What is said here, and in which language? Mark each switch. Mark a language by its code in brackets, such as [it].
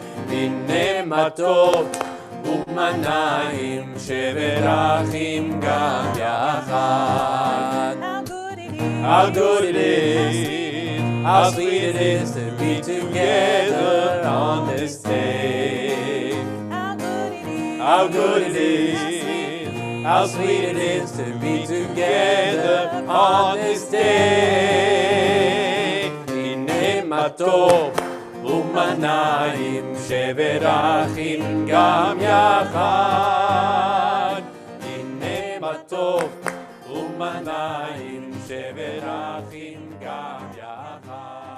[he] הנה מה טוב ומנעים שברכים גם יחד. [en] How good it is, how sweet it is to be together on this day. How good it is, how sweet it is to be together on this day. [he] הנה מה טוב ומנעים שברכים גם יחד. הנה מה טוב ומנעים שברכים גם יחד.